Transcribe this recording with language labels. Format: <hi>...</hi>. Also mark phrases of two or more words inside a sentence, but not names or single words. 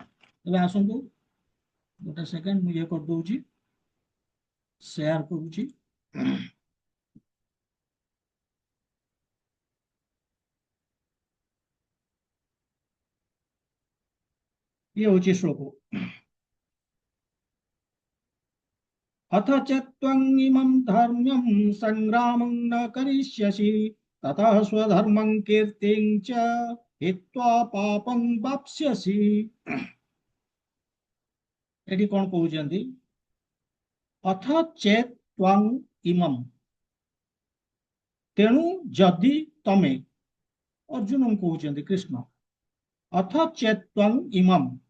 <or>ଏବେ ଆସନ୍ତୁ ଗୋଟେ ସେକେଣ୍ଡ, ମୁଁ ଇଏ କରିଦଉଛି, ସେୟାର କରୁଛି। ଇଏ ହଉଛି ଶ୍ଲୋକ।</or> <sa>अथ च त्वङ्गिमं धर्म्यं सङ्ग्रामं न करिष्यसि ततः स्वधर्मं कीर्तिं च हित्वा पापं वाप्स्यसि।</sa> <or>ଏଠି କଣ କହୁଛନ୍ତି?</or> <sa>अथ चेत् त्वम् इमम्,</sa> <or>ତେଣୁ ଯଦି ତମେ, ଅର୍ଜୁନଙ୍କୁ କହୁଛନ୍ତି କୃଷ୍ଣ,</or> <sa>अथ चेत् त्वम् इमम्,</sa>